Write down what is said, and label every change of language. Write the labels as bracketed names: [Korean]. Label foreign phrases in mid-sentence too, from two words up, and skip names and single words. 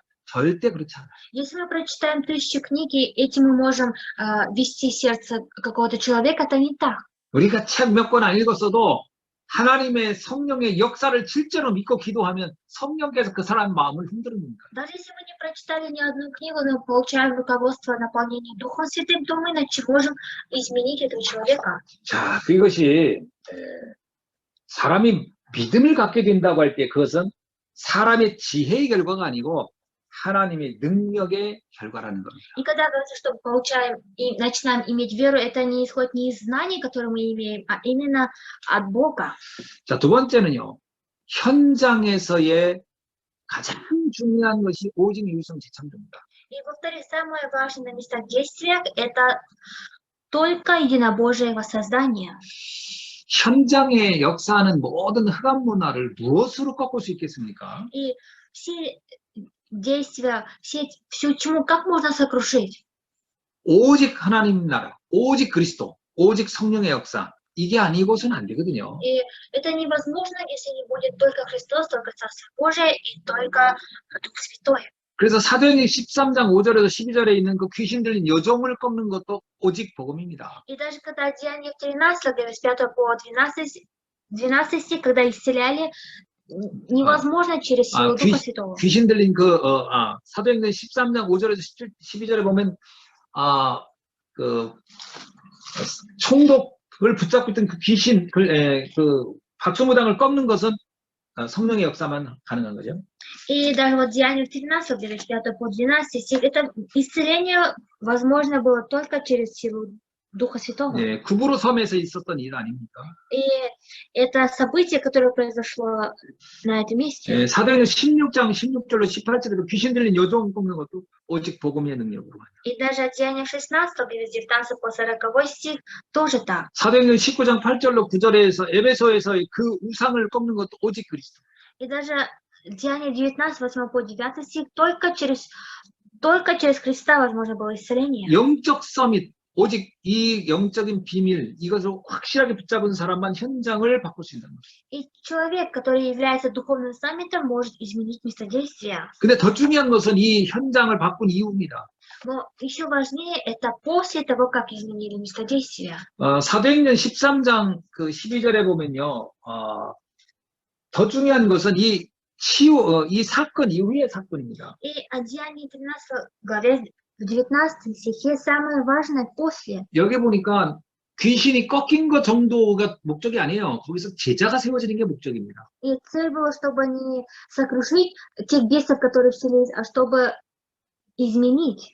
[Korean] 절대 그렇지 않아요. [Russian] Если мы прочитаем 1000 книг, и этим мы можем вести сердце какого-то человека, это не так. [Korean] 우리가 책 몇 권 안 읽었어도 하나님의 성령의 역사를 실제로 믿고 기도하면 성령께서 그 사람의 마음을 흔드는 겁니다. [Russian] Даже если мы не прочитали ни одну книгу, но получаем руководство наполнения Духом Святым, то мы можем изменить этого человека. [Korean] 자, 그것이 사람이 믿음을 갖게 된다고 할 때 그것은 사람의 지혜의 결과가 아니고 하나님의 능력의 결과라는 겁니다. [Russian] И когда говорится, что мы получаем и начинаем иметь веру, это не исходит не из знаний, которые мы имеем, а именно от Бога. [Korean] 자, 두 번째는요. 현장에서의 가장 중요한 것이 오직 유성 재창조입니다. [Russian] И, повторюсь, самое важное на местах действия – это только единобожие воссоздание. [Korean] 현장에 역사하는 모든 흑암 문화를 무엇으로 꺾을 수 있겠습니까? [Russian] И все действия, всю тьму как можно сокрушить? [Korean] 오직 하나님 나라, 오직 그리스도, 오직 성령의 역사, 이게 아니고서는 안 되거든요. [Russian] И это невозможно, если не будет только Христос, только Царство Божие и только Дух Святой. [Korean] 그래서 사도행전 13장 5절에서 12절에 있는 그 귀신 들린 여종을 꺾는 것도 오직 복음입니다. [Russian] И даже когда Деяния 13, главе с 5 по 12 стих, когда исцеляли, невозможно через силу Духа Святого. [Korean] 귀신 들린 사도행전 13장 5절에서 12절에 보면 총독을 붙잡고 있던 그 귀신, 그 박수무당을 꺾는 것은 성령의 역사만 가능한 거죠. [Russian] И даже вот Деяния 13, главе с 5 по 12 стих, это исцеление возможно было только через силу Духа Святого. [Korean] 네, 구브로 섬에서 있었던 일 아닙니까? [Russian] И это событие, которое произошло на этом месте. [Korean] 네, 사도행전 16장 16절로 18절에도 귀신 들린 여종 꺾는 것도 오직 복음의 능력으로. [Russian] И даже Деяния 16, главе с 19 по 40 стих, тоже так. [Korean] 사도행전 19장 8절로 9절에서 에베소에서의 그 우상을 꺾는 것도 오직 그리스도. [Russian] И даже Деяния 19, 8 по 9 стих, только через Христа возможно было исцеление. [Korean] 영적 서밋, 오직 이 영적인 비밀, 이것을 확실하게 붙잡은 사람만 현장을 바꿀 수 있는 거죠. [Russian] И человек, который является духовным саммитом, может изменить место действия. [Korean] 근데 더 중요한 것은 이 현장을 바꾼 이유입니다. [Russian] Но еще важнее это после того, как изменили место действия. [Korean] 사도행전 13장 그 12절에 보면요, 더 중요한 것은 이 사건 이후의 사건입니다. [Russian] И о Деянии 13 главе в 19 стихе самое важное после. [Korean] 여기 보니까 귀신이 꺾인 것 정도가 목적이 아니에요. 거기서 제자가 세워지는 게 목적입니다. [Russian] И цель была, чтобы не сокрушить тех бесов, которые вселились, а чтобы изменить.